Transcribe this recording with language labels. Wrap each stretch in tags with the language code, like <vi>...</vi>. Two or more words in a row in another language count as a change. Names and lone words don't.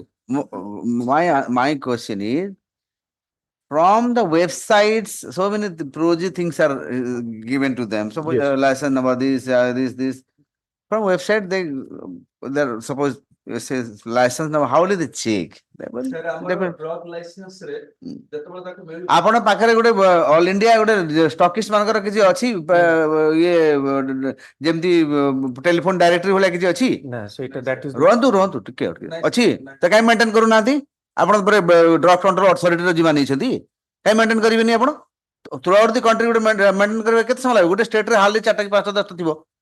<en>My question is, from the websites, so many project things are given to them. So license number, this. From website, they're suppose it says license number. How will they check? drug license re</en> <or>ଆପଣ ପାଖରେ ଗୋଟେ</or> <en>all India</en> <or>ଗୋଟେ ଷ୍ଟକିଷ୍ଟ ମାନଙ୍କର କିଛି ଅଛି ଇଏ ଯେମିତି</or> <en>telephone directory</en> <or>ଭଳିଆ କିଛି ଅଛି ରୁହନ୍ତୁ ଟିକେ ଅଛି ତ କାଇଁ ମେଣ୍ଟେନ କରୁନାହାନ୍ତି ଆପଣ</or> <en>drug control authority</en> <or>ଯିବା ନେଇଛନ୍ତି କାଇଁ ମେଣ୍ଟେନ କରିବେନି ଆପଣ</or> <en>throughout the country</en> <or>ଗୋଟେ ମେଣ୍ଟେନ କରିବେ କେତେ ସମୟ ଲାଗିବ ଗୋଟେ ଷ୍ଟେଟରେ ହାର୍ଡଲି 4ଟା କି 5ଟା 10ଟା ଥିବ</or>